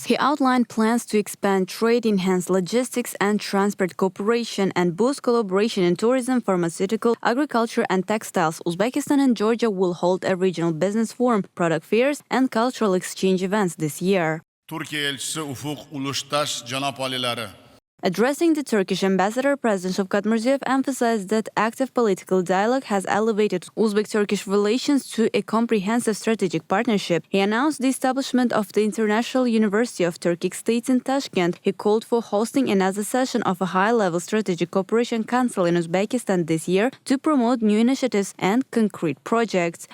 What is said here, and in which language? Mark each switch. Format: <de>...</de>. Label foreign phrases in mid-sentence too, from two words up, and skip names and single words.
<en>He outlined plans to expand trade, enhance logistics and transport cooperation, and boost collaboration in tourism, pharmaceutical, agriculture, and textiles. Uzbekistan and Georgia will hold a regional business forum, product fairs, and cultural exchange events this year.</en> <uz>Turkiya elchisi Ufuk Uluştaş janob olilari.</uz> <en>Addressing the Turkish ambassador, President Shavkat Mirziyoyev emphasized that active political dialogue has elevated Uzbek-Turkish relations to a comprehensive strategic partnership. He announced the establishment of the International University of Turkic States in Tashkent. He called for hosting another session of a high-level strategic cooperation council in Uzbekistan this year to promote new initiatives and concrete projects.</en>